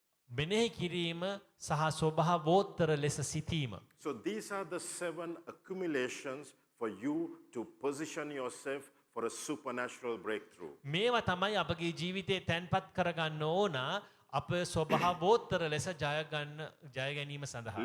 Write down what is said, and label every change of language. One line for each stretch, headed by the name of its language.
Sinhala: මෙනෙහි කිරීම සහ ස්වභාවෝත්තර ලෙස සිටීම.
English: So these are the 7 accumulations for you to position yourself for a supernatural breakthrough.
Sinhala: මේවා තමයි අපගේ ජීවිතේ තැන්පත් කරගන්න ඕන අප ස්වභාවෝත්තර ලෙස ජය ගැනීම සඳහා.